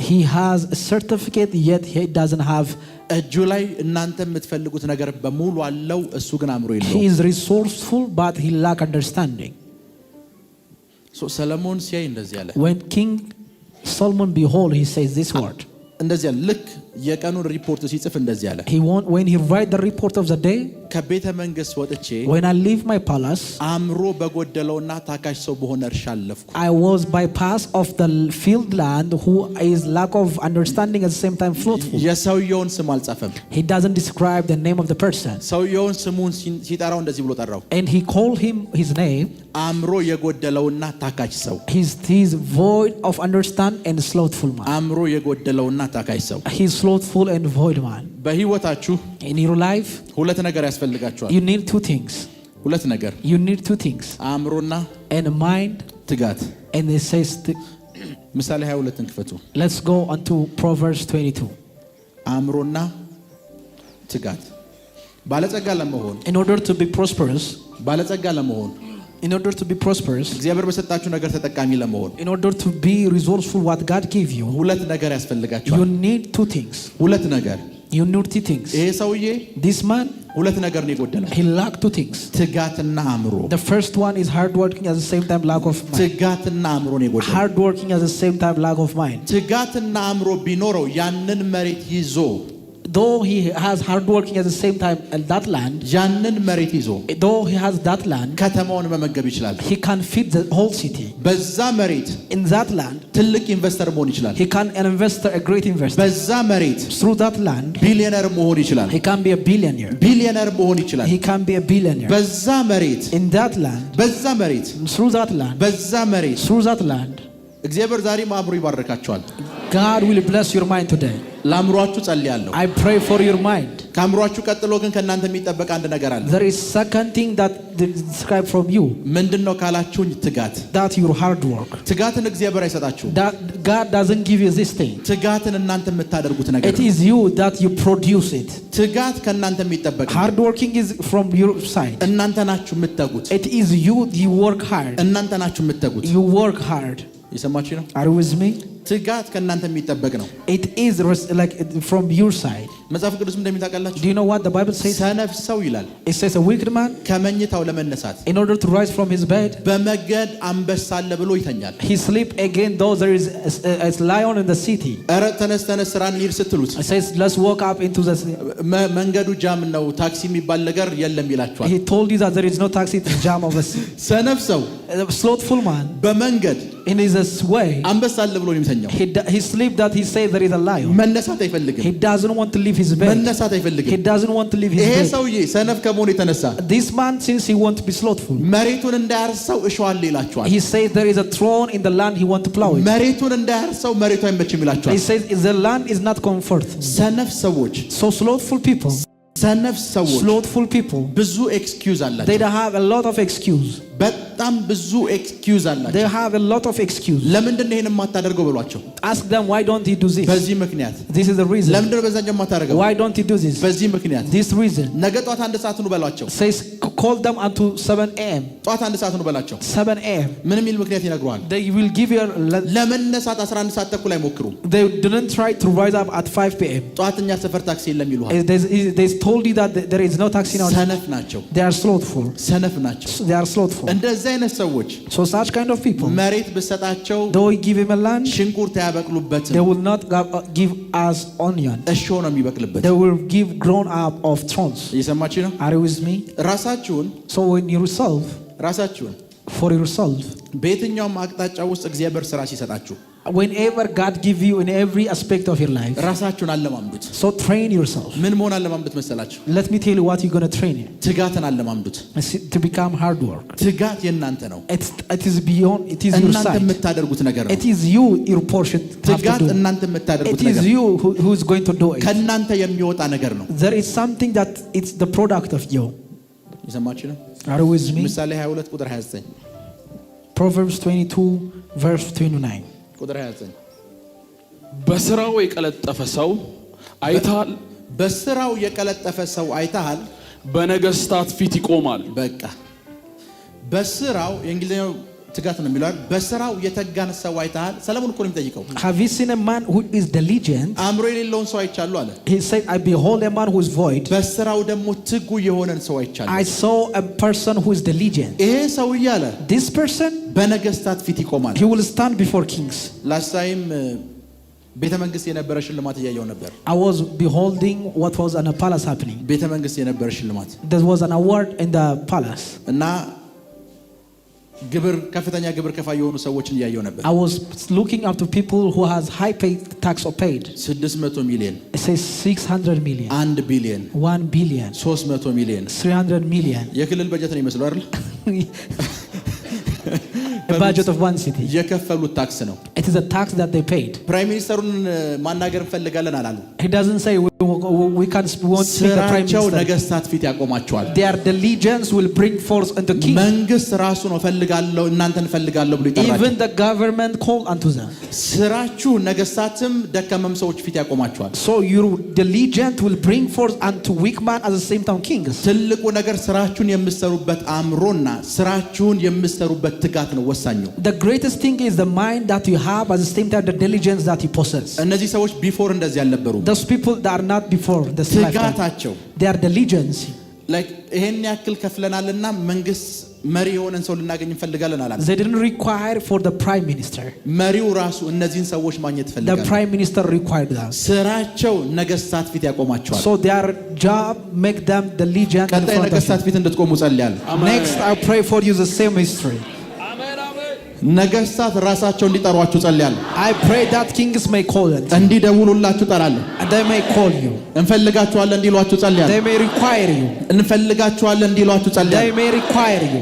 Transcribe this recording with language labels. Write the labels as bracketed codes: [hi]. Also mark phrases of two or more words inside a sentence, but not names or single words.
[en] He has a certificate yet he doesn't have. [am] እጁ ላይ እናንተ የምትፈልጉት ነገር በሙሉ አለው፣ እሱ ግን አእምሮ [en] He [am] የለውም። [en] is resourceful but he lack understanding. [am] ሰለሞን ሲያይ እንደዚህ አለ። [en] When King Solomon behold, he says this word. [am] እንደዚህ አለ። ልክ የቀኑን ሪፖርት ሲጽፍ እንደዚህ አለ። [en] When he write the report of the day, [am] ከቤተ መንግስት ወጥቼ [en] when I leave my palace, [am] አእምሮ በጎደለውና ታካሽ ሰው በሆነ እርሻ አለፍኩ። [en] I was bypass of the field land who is lack of understanding at the same time slothful. [am] የሰውየውን ስም አልጻፈም። [en] He doesn't describe the name of the person. [am] ሰውየውን ስሙን ሲጠራው እንደዚህ ብሎ ጠራው። [en] And he called him his name. [am] አእምሮ የጎደለውና ታካሽ ሰው። [en] He's void of understand and slothful man. [am] አእምሮ የጎደለውና ታካሽ ሰው። [en] He's slothful and void man. [am] በህይወታችሁ [en] In your life, [am] ሁለት ነገር ያስፈልጋችኋል። [en] you need two things. [am] ሁለት ነገር። [en] You need two things. [am] አእምሮና [en] And a mind. [am] ትጋት። [en] And it says, [am] ምሳሌ 22ን ክፈቱ። [en] let's go on to Proverbs 22. [am] አእምሮና ትጋት። ባለጸጋ ለመሆን [en] In order to be prosperous, [am] ባለጸጋ ለመሆን [en] in order to be prosperous, [am] እግዚአብሔር በሰጣችሁ ነገር ተጠቃሚ ለመሆን [en] in order to be resourceful what God gave you, [am] ሁለት ነገር ያስፈልጋችኋል። [en] you need two things. [am] ሁለት ነገር። [en] You need two things. [am] ይሄ ሰውዬ [en] This man, [am] ሁለት ነገር ነው የጎደለው። [en] he lacked two things. [am] ትጋትና አእምሮ። [en] The first one is hard working at the same time lack of mind. [am] ትጋትና አእምሮ ነው የጎደለው። [en] Hard working at the same time lack of mind. [am] ትጋትና አእምሮ ቢኖረው ያንን መሬት ይዞ [en] Though he has hard working at the same time in that land, [am] ያንን መሬት ይዞ [en] though he has that land, [am] ከተማውን መመገብ ይችላል። [en] he can feed the whole city. [am] በዛ መሬት [en] In that land, [am] ትልቅ ኢንቨስተር መሆን ይችላል። [en] he can an investor, a great investor. [am] በዛ መሬት [en] Through that land, [am] ቢሊዮነር መሆን ይችላል። [en] he can be a billionaire. [am] ቢሊዮነር መሆን ይችላል። [en] He can be a billionaire. [am] በዛ መሬት [en] In that land, [am] በዛ መሬት [en] through that land, [am] በዛ መሬት [en] through that land, [am] እግዚአብሔር ዛሬ አእምሮ ይባርካቸዋል። [en] God will bless your mind today. [am] ለአእምሯችሁ ጸልያለሁ። [en] I pray for your mind. [am] ከአእምሯችሁ ቀጥሎ ግን ከእናንተ የሚጠበቅ አንድ ነገር አለ። [en] There is second thing that is described from you. [am] ምንድነው ካላችሁኝ? ትጋት። [en] That your hard work. [am] ትጋትን እግዚአብሔር አይሰጣችሁም። [en] That God doesn't give you this thing. [am] ትጋትን እናንተ የምታደርጉት ነገር [en] It is you that you produce it. [am] ትጋት ከእናንተ የሚጠበቅ [en] Hard working is from your side. [am] እናንተ ናችሁ የምትተጉት። [en] It is you work hard. [am] እናንተ ናችሁ የምትተጉት። [en] You work hard. [am] የሰማችሁ ነው? [en] Are you with me? [am] ትጋት ከእናንተ የሚጠበቅ ነው። [en] It is like from your side. [am] መጽሐፍ ቅዱስ እንደሚታውቃላችሁ [en] Do you know what the Bible says? [am] ሰነፍ ሰው ይላል [en] It says a wicked man, [am] ከመኝታው ለመነሳት [en] in order to rise from his bed, [am] በመገድ አንበሳ አለ ብሎ ይተኛል። [en] he sleep again though there is a lion in the city. [am] ኧረ ተነስ ተነስ ስራ እንሂድ ስትሉት [en] It says let's walk up into the [am] መንገዱ ጃም ነው፣ ታክሲ የሚባል ነገር የለም ይላችኋል። [en] He told you that there is no taxi to jam of us. [am] ሰነፍ ሰው [en] A slothful man [am] በመንገድ [en] in his way, [am] አንበሳ አለ ብሎ ነው የሚተኛው። [en] he sleep that he says there is a lion. [am] መነሳት አይፈልግም። [en] He doesn't want to leave his bed. [am] መነሳት አይፈልግም። [en] He doesn't want to leave his [am] ይሄ [en] bed. [am] ሰውዬ ሰነፍ ከመሆኑ የተነሳ [en] This man, since he wants to be slothful, [am] መሬቱን እንዳያርሰው እሸዋለሁ ይላችኋል። [en] he says there is a throne in the land he want to plow it. [am] መሬቱን እንዳያርሰው መሬቱ አይመችም ይላችኋል። [en] He says the land is not comfort. [am] ሰነፍ ሰዎች [en] So slothful people, [am] ብዙ ኤክስኪውዝ አላቸው። [en] they have a lot of excuse. [am] በጣም ብዙ ኤክስኪውዝ አላቸው። [en] They have a lot of excuse. [am] ለምንድን ነው ይሄን የማታደርገው በሏቸው። [en] Ask them why don't you do this? [am] በዚህ ምክንያት። [en] This is the reason. [am] ለምንድን ነው በዛኛው የማታደርገው? [en] Why don't you do this? [am] በዚህ ምክንያት። [en] This reason. [am] ነገ ጧት 1 ሰዓት ነው በሏቸው። [en] Says call them unto 7 a.m. [am] ጧት 1 ሰዓት ነው በላቸው። [en] 7 a.m. [am] ምን የሚል ምክንያት ይነግሯል? [en] They will give you [am] ለመነሳት 11 ሰዓት ተኩል አይሞክሩ። [en] They didn't try to rise up at 5 p.m. [am] ጧትኛ ሰፈር ታክሲ የለም ይሉሃል። [en] They told you that there is no taxi now. [am] ሰነፍ ናቸው። [en] They are slothful. [am] ሰነፍ ናቸው። [en] They are slothful. [am] እንደዚህ አይነት ሰዎች [en] So such kind of people, [am] መሬት ብሰጣቸው [en] though we give him a land, [am] ሽንኩርት ያበቅሉበትም። [en] they will not give us onion. [am] እሾህ ነው የሚበቅልበት። [en] They will give grown up of thorns. [am] እየሰማችሁ ነው? [en] Are you with me? [am] ራሳችሁን [en] So when yourself, for yourself, [am] በየትኛውም አቅጣጫ ውስጥ እግዚአብሔር ስራ ሲሰጣችሁ [en] whenever God give you in every aspect of your life, [am] ራሳችሁን አለማምዱት። [en] so train yourself. [am] ምን መሆን አለማምዱት መሰላችሁ? [en] Let me tell you what you're going to train in. [am] ትጋትን አለማምዱት። [en] To become hard work. [am] ትጋት የእናንተ ነው። [en] It is beyond, it is your [am] እናንተ [en] side. [am] የምታደርጉት ነገር ነው። [en] It is you, your portion to have [am] ትጋት [en] to do. [am] እናንተ የምታደርጉት [en] It [am] ነገር [en] is you who is going to do it. [am] ከእናንተ የሚወጣ ነገር ነው። [en] There is something that it's the product of you. [am] እየሰማችሁ ነው? [en] Are you with me? [am] ምሳሌ 22 ቁጥር 29 [en] Proverbs 22 verse 29. [am] ቁጥር 29 በስራው የቀለጠፈ ሰው አይተሃል። በስራው የቀለጠፈ ሰው አይተሃል። በነገስታት ፊት ይቆማል። በቃ በስራው የእንግሊዝኛው ትጋት ነው የሚለው በስራው የተጋን ሰው አይተሃል? ሰለሞን እኮ ነው የሚጠይቀው። [en] Have you seen a man who is diligent? [am] አእምሮ የሌለውን ሰው አይቻሉ አለ። [en] He said, I behold a man who is void. [am] በስራው ደግሞ ትጉ የሆነን ሰው አይቻሉ። [en] I saw a person who is diligent. [am] ይሄ ሰው እያለ [en] This person, [am] በነገስታት ፊት ይቆማል። [en] he will stand before kings. Last time [am] ቤተ መንግስት የነበረ ሽልማት እያየው ነበር። [en] I was beholding what was in a palace happening. [am] ቤተ መንግስት የነበረ ሽልማት. [en] There was an award in the palace. [am] እና ግብር ከፍተኛ ግብር ከፋይ የሆኑ ሰዎችን እያየው ነበር። [en] I was looking up to people who has high paid tax or paid. [am] 600 ሚሊዮን. [en] It says 600 million. [am] 1 ቢሊዮን. [en] 1 billion. [am] 300 ሚሊዮን. [en] 300 million. [am] የክልል በጀት ነው ይመስለው አይደል? [en] A budget of one city. [am] የከፈሉት ታክስ ነው። [en] It is a tax that they paid. prime minister [am] ማናገር እንፈልጋለን አላሉ። [en] He doesn't say we want to speak the prime [am] ስራቸው [en] minister. [am] ነገስታት ፊት ያቆማቸዋል። [en] Their diligence will bring forth unto king. [am] መንግስት ራሱ ነው ፈልጋለሁ እናንተን ፈልጋለሁ ብሎ ይጠራቸው። [en] Even the government call unto them. [am] ስራችሁ ነገስታትም ደካማም ሰዎች ፊት ያቆማቸዋል። [en] So your diligence will bring forth unto weak man at the same time kings. [am] ትልቁ ነገር ስራችሁን የምትሰሩበት አእምሮና ስራችሁን የምትሰሩበት ትጋት ነው ወሳኙ። [en] The greatest thing is the mind that you have at the same time the diligence that you possess. [am] እነዚህ ሰዎች ቢፎር እንደዚህ አልነበሩም። [en] Those people that are not before the [am] ትጋታቸው [en] their diligence. [am] like ይሄን ያክል ከፍለናልና መንግስት መሪ የሆነን ሰው ልናገኝ እንፈልጋለን አላለም። [en] They didn't require for the prime minister. [am] መሪው ራሱ እነዚህን ሰዎች ማግኘት ፈልጋል። [en] The prime minister required that. [am] ስራቸው ነገስታት ፊት ያቆማቸዋል። [en] So their job make them diligent in [am] ቀጣይ [en] front of [am] ነገስታት ፊት እንድትቆሙ ጸልያለሁ። [en] Next I pray for you the same history. [am] ነገስታት ራሳቸው እንዲጠሯችሁ ጸልያለሁ። [en] I pray that kings may call it. [am] እንዲደውሉላችሁ ጠራለሁ። [en] And they may call you. [am] እንፈልጋችኋለን እንዲሏችሁ ጸልያለሁ። [en] They may require you. [am] እንፈልጋችኋለን እንዲሏችሁ [en] They [am] ጸልያለሁ። [en] may require you.